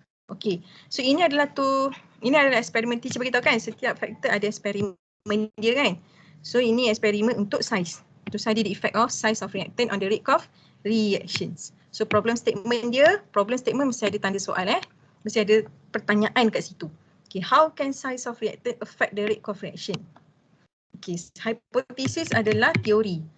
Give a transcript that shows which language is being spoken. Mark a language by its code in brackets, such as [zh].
[ms] Okey, so ini adalah eksperimen teacher bagi tahu kan, setiap faktor ada eksperimen dia kan. So ini eksperimen untuk size. [en] To study the effect of size of reactant on the rate of reactions. [ms] So problem statement mesti ada tanda soal mesti ada pertanyaan kat situ. [en] Okay, how can size of reactant affect the rate of reaction? [ms] Okay, hipotesis adalah teori.